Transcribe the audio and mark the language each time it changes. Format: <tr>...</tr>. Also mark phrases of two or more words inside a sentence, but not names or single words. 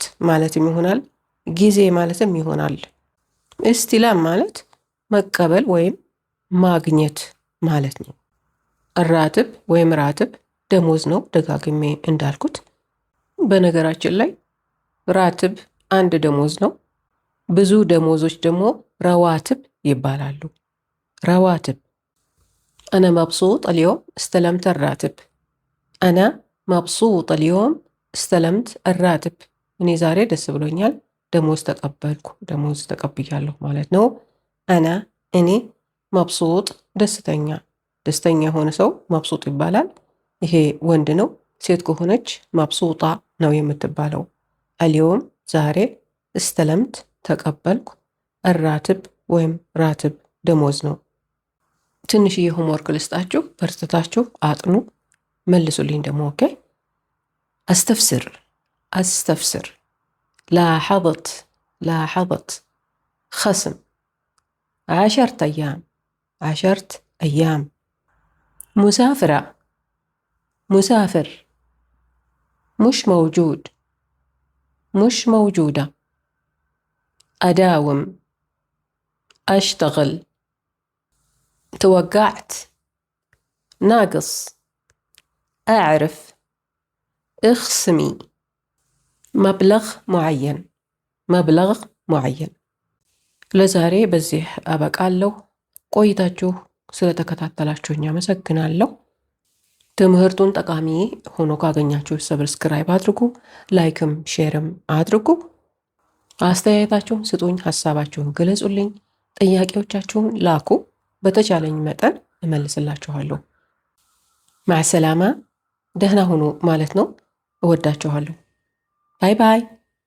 <am>ማለትም ይሆናል። ጊዜ ማለትም ይሆናል። እስትላም ማለት መቀበል ወይም ማግኘት ማለት ነው። الراتب ወይም ራትብ ደሞዝ ነው ደጋግሜ እንዳልኩት። በነገራችን ላይ ራትብ አንድ ደሞዝ ነው። ብዙ ደሞዞች ደግሞ ረዋትብ ይባላሉ።</am> <ar>رواتب أنا مبسوط اليوم استلمت الراتب</ar> <am>አነ መብሱጥ</am> <ar>اليوم استلمت الراتب</ar> <am>እኔ ዛሬ ደስ ብሎኛል ደሞዝ ተቀበልኩ ደሞዝ ተቀብያለሁ ማለት ነው። አነ እኔ መብሱጥ ደስተኛ ደስተኛ የሆነ ሰው መብሱጥ ይባላል። ይሄ ወንድ ነው። ሴት ከሆነች መብሱጣ ነው የምትባለው። አልዮም ዛሬ እስተለምት ተቀበልኩ። الراتب ወይም ራትብ ደሞዝ ነው። ትንሽዬ ሆምወርክ ልስጣችሁ፣ በርትታችሁ አጥኑ፣ መልሱልኝ ደግሞ። ኦኬ</am> <ar>أستفسر أستفسر لاحظت خصم 10 أيام 10 أيام مسافرة مسافر مش موجود مش موجودة أداوم أشتغل توقعت ناقص أعرف اخصمي مبلغ معين مبلغ معين</ar> <am>ለዛሬ በዚህ አበቃለሁ። ቆይታችሁ ስለተከታተላችሁኝ አመሰግናለሁ። ትምህርቱን ጠቃሚ ሆኖ ካገኛችሁ ሰብስክራይብ አድርጉ፣ ላይክም ሼርም አድርጉ። አስተያየታችሁን ስጡኝ፣ ሐሳባችሁን ግለጹልኝ፣ ጥያቄዎቻችሁን ላኩ። በተቻለኝ መጠን እመልስላችኋለሁ። ማዕሰላማ ደህና ሁኑ ማለት ነው። እወዳችኋለሁ።</am> <en>bye bye።</en>